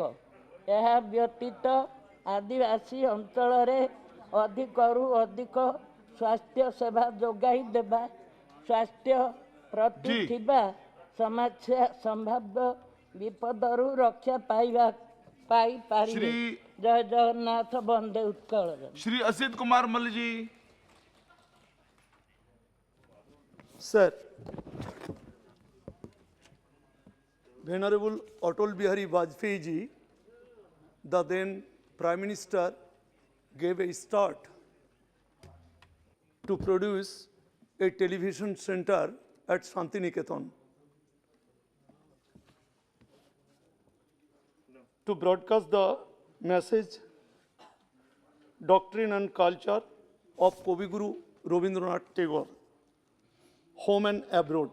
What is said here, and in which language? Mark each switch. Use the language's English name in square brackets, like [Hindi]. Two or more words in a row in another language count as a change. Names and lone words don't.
[Odia] ଏହା ବ୍ୟତୀତ ଆଦିବାସୀ ଅଞ୍ଚଳରେ ଅଧିକରୁ ଅଧିକ ସ୍ୱାସ୍ଥ୍ୟ ସେବା ଯୋଗାଇ ଦେବା ସ୍ୱାସ୍ଥ୍ୟ ପ୍ରତି ଥିବା ସମସ୍ୟା ସମ୍ଭାବ୍ୟ ବିପଦରୁ ରକ୍ଷା ପାଇପାରିବେ। ଜୟ ଜଗନ୍ନାଥ, ବନ୍ଦେ ଉତ୍କଳ। [English] श्री असित कुमार मल्ल जी। Sir, Venerable Atal Bihari Vajpayee ji, the then Prime Minister, gave a start to produce a television center at Shantiniketan to broadcast the message, doctrine and culture of Kaviguru Rabindranath Tagore, home and abroad.